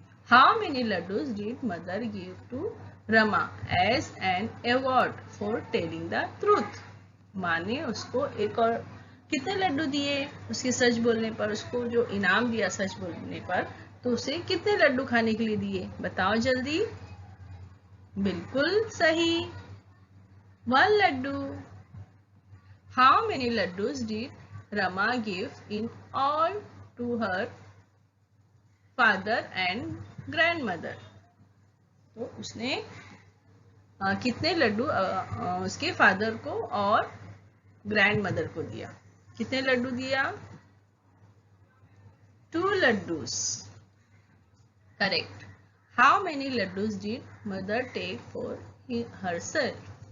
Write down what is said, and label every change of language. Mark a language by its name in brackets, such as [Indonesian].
[English] How many laddus did mother give to Rama as an award for telling the truth? [Hindi] माँ ने उसको एक और कितने लड्डू दिए उसके सच बोलने पर? उसको जो इनाम दिया सच बोलने पर, तो उसे कितने लड्डू खाने के लिए दिए? बताओ जल्दी. बिल्कुल सही, 1 Laddu. [English] How many laddus did Rama give in all to her father and grandmother? [Hindi] तो उसने कितने लड्डू उसके फादर को और ग्रैंडमदर को दिया? कितने लड्डू दिया? [English] 2 laddus. Correct. How many laddus did mother take for herself?